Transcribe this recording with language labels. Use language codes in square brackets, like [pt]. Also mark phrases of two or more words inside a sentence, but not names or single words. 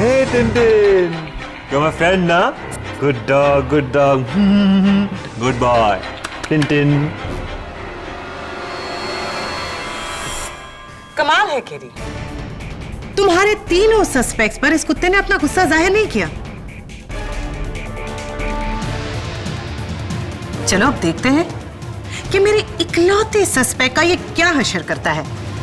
[en] Tintin. You're my friend, na? Good dog, good dog. Good boy. Tintin. [hi] कमाल है केरी, तुम्हारे तीनों सस्पेक्ट्स पर इस कुत्ते ने अपना गुस्सा जाहिर नहीं किया। चलो अब देखते हैं कि मेरे इकलौते सस्पेक्ट का ये क्या हशर करता है।